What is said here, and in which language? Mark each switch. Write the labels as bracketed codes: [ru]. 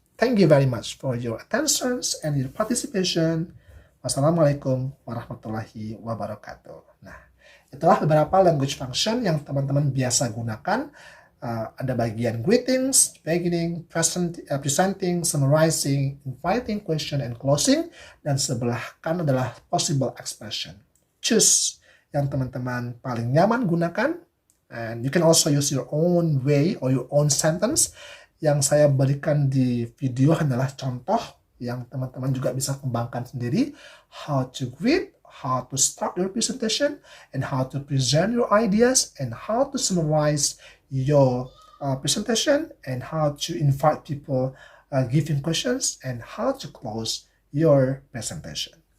[en] Thank you very much for your attention and your participation. [ar] Wassalamualaikum warahmatullahi wabarakatuh. [id] Nah, itulah beberapa language function yang teman-teman biasa gunakan. Ada bagian [en] greetings, beginning, presenting, summarizing, inviting, question, and closing. [id] Dan sebelah kanan adalah [en] possible expression. [id] Choose yang teman-teman paling nyaman gunakan. [en] And you can also use your own way or your own sentence. [id] Yang saya berikan di video adalah contoh yang teman-teman juga bisa kembangkan sendiri. [en] How to greet, how to start your presentation, and how to present your ideas, and how to summarize your presentation, and how to invite people giving questions, and how to close your presentation.